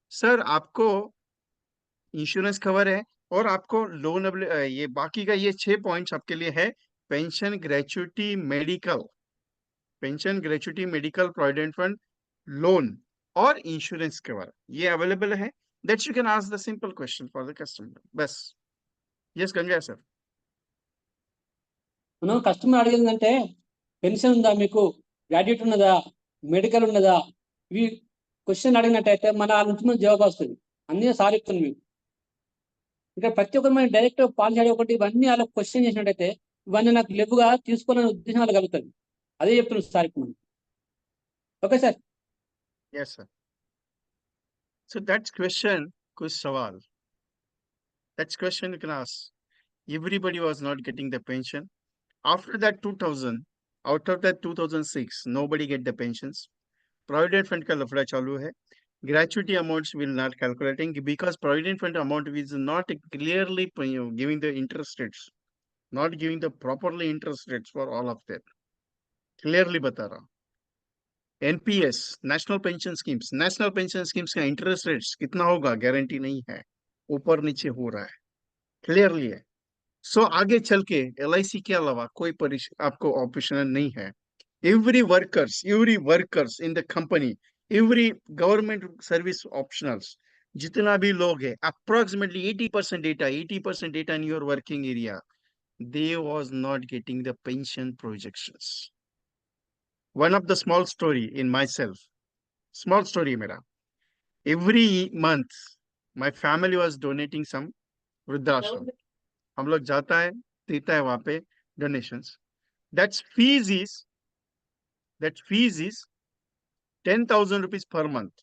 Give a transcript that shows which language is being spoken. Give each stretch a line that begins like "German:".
Hindi: Sir आपको insurance cover है? और आपको लोन ये बाकी का ये 6 पॉइंट्स आपके लिए है. Pension, gratuity, medical, pension, gratuity, medical, provident fund, loan और इंश्योरेंस कवर ये अवेलेबल है.
English: That you can ask the simple question for the customer.
Hindi: बस.
English: Yes, Ganga sir.
Telugu: మనం కస్టమర్ అడిగిందంటే పెన్షన్ ఉందా మీకు, గ్రాడ్యుయేట్ ఉన్నదా, మెడికల్ ఉన్నదా, ఇవి క్వశ్చన్ అడిగినట్టయితే మన వాళ్ళ నుంచి మనకు జవాబు వస్తుంది. అన్నీ సార్ చెప్తాను మీకు. ఇక్కడ ప్రతి ఒక్కరు మనం డైరెక్ట్ పాలసీ అడగకుండా ఇవన్నీ వాళ్ళ క్వశ్చన్ చేసినట్టయితే ఇవన్నీ నాకు లేవుగా తీసుకోవాలనే ఉద్దేశం వాళ్ళకి కలుగుతుంది. అదే చెప్తున్నాను సార్ ఇప్పుడు. Okay sir.
English: Yes, sir. So that's question,
Hindi: kuch sawal.
English: That's question you can ask. Everybody was not getting the pension. After that 2000, out of that 2006, nobody get the pensions. Provident fund
Hindi: ka lafda chalu hai.
English: Gratuity amounts will not calculating because provident fund amount is not clearly giving the interest rates, not giving the properly interest rates for all of them.
Hindi: Clearly bata raha. NPS, national pension schemes का interest rates कितना होगा guarantee नहीं है, ऊपर नीचे हो रहा है, क्लियरली है. सो आगे चल के एलआईसी के अलावा कोई आपको ऑप्शन नहीं है.
English: every workers in the company, every government service optionals,
Hindi: जितना भी लोग है,
English: Approximately 80% data in your working area, they was not getting the pension projections. One of the small story in myself, small story mera. Every month my family was donating some वृद्धाश्रम.
Hindi: हम लोग जाता है, देता है वहां पे donations.
English: That fees is 10,000 rupees per month.